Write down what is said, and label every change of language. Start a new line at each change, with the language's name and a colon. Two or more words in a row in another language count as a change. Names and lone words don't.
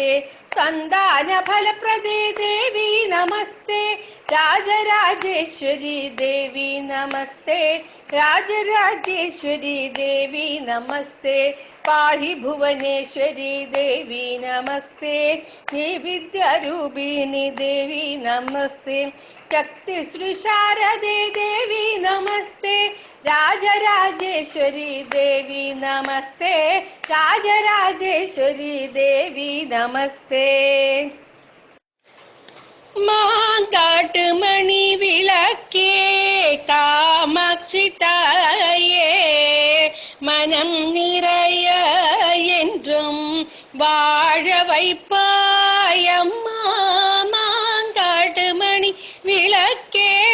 Sanskrit: संतान फलप्रदे देवी नमस्ते. राजराजेश्वरी देवी नमस्ते. राजराजेश्वरी देवी नमस्ते. पाहि भुवनेश्वरी देवी नमस्ते.
Telugu: నీ విద్యారూపిణి దేవి నమస్తే శక్తి శ్రీ శారదే దేవి నమస్తే రాజరాజేశ్వరి దేవి నమస్తే రాజరాజేశ్వరి దేవి నమస్తే
Tamil: மாங்காட்டு மணி விளக்கே காமாட்சி தாயே மனம் நிறைய என்றும் வாழ வைப்பாயம்மா மாங்காட்டு மணி விளக்கே